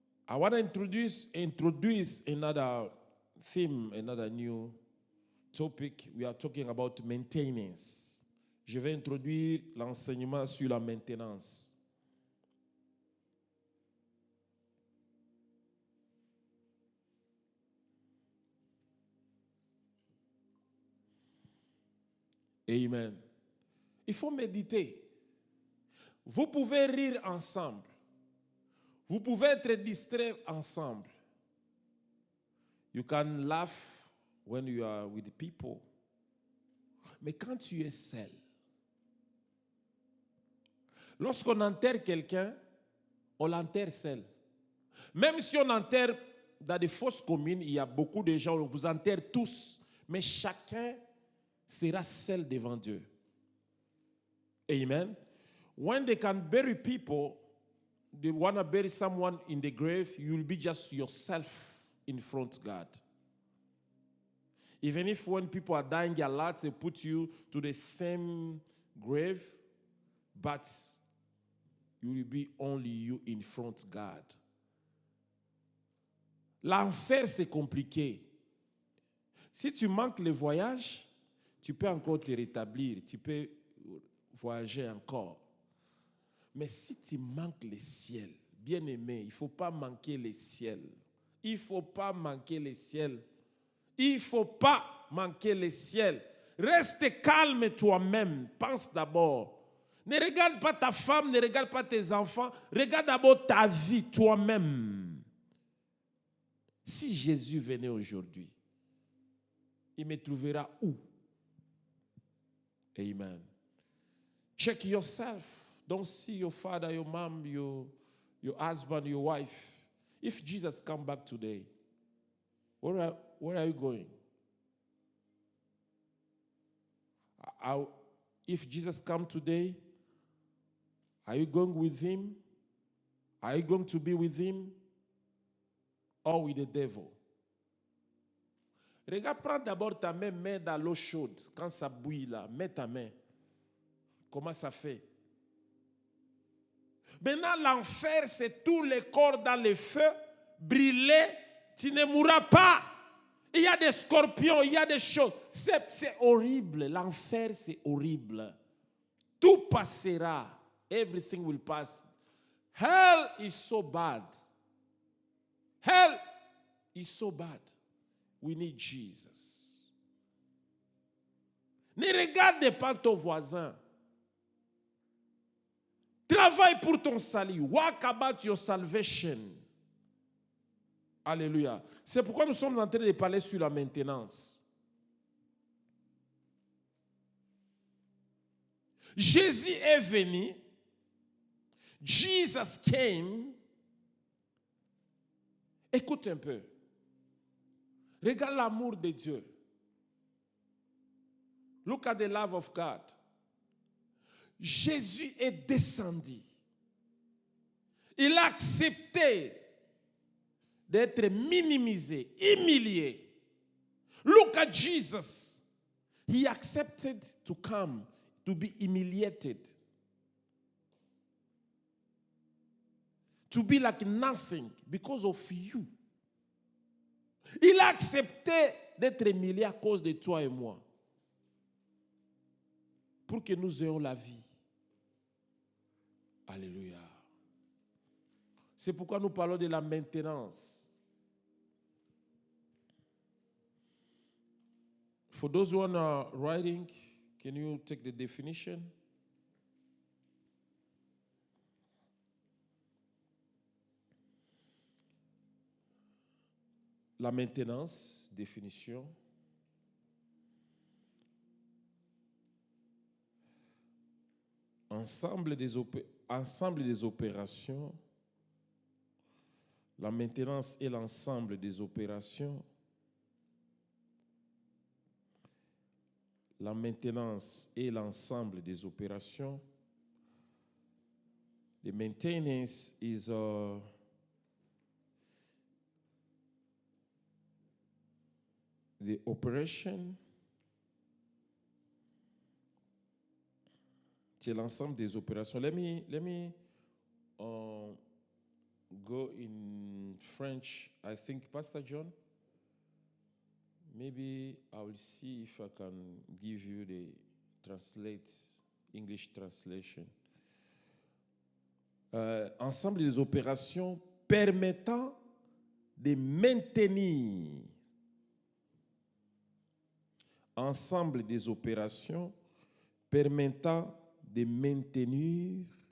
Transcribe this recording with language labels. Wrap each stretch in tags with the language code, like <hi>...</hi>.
<en>I want to introduce another theme, another new topic. We are talking about maintenance.</en> <fr>Je vais introduire l'enseignement sur la maintenance. Amen. Il faut méditer. Vous pouvez rire ensemble. Vous pouvez être distrait ensemble.</fr> <en>You can laugh when you are with people.</en> <fr>Mais quand tu es seul, lorsqu'on enterre quelqu'un, on l'enterre seul. Même si on enterre dans des fosses communes, il y a beaucoup de gens, on vous enterre tous, mais chacun sera seul devant Dieu. Amen. When they can bury people, they want to bury someone in the grave, you'll be just yourself in front of God. Even if when people are dying a lot, they put you to the same grave, but you will be only you in front of God. L'enfer, c'est compliqué. Si tu manques le voyage, tu peux encore te rétablir, tu peux voyager encore. Mais si tu manques le ciel, bien aimé, il ne faut pas manquer le ciel. Il ne faut pas manquer le ciel. Il ne faut pas manquer le ciel. Reste calme toi-même. Pense d'abord. Ne regarde pas ta femme, ne regarde pas tes enfants. Regarde d'abord ta vie, toi-même. Si Jésus venait aujourd'hui, il me trouvera où?</fr> <en>Amen. Check yourself. Don't see your father, your mom, your husband, your wife. If Jesus come back today, where are you going? If Jesus come today, are you going with him? Are you going to be with him? Or with the devil?</en> <fr>Regarde, prends d'abord ta main, mets dans l'eau chaude. Quand ça bouille là, mets ta main. Comment ça fait? Maintenant, l'enfer, c'est tous les corps dans le feu, brûlés, tu ne mourras pas. Il y a des scorpions, il y a des choses. C'est horrible. L'enfer, c'est horrible. Tout passera.</fr> <en>Everything will pass. Hell is so bad. Hell is so bad. We need Jesus.</en> <fr>Ne regarde pas ton voisin. Travaille pour ton salut.</fr> <en>Walk about your salvation.</en> <fr>Alléluia. C'est pourquoi nous sommes en train de parler sur la maintenance. Jésus est venu.</fr> <en>Jesus came.</en> <fr>Écoute un peu. Regarde l'amour de Dieu.</fr> <en>Look at the love of God.</en> <fr>Jésus est descendu. Il a accepté d'être minimisé, humilié.</fr> <en>Look at Jesus. He accepted to come, to be humiliated. To be like nothing because of you.</en> <fr>Il a accepté d'être humilié à cause de toi et moi. Pour que nous ayons la vie. Alléluia. C'est pourquoi nous parlons de la maintenance.</fr> <en>For those who are writing, can you take the definition?</en> <fr>La maintenance, définition. Ensemble des opérations. La maintenance est l'ensemble des opérations. La maintenance est l'ensemble des opérations.</fr> <en>The maintenance is the operation.</en> <fr>C'est l'ensemble des opérations.</fr> <en>Let me go in French. I think, Pastor John, maybe I will see if I can give you the English translation.</en> <fr>Ensemble des opérations permettant de maintenir. Ensemble des opérations permettant de maintenir</fr>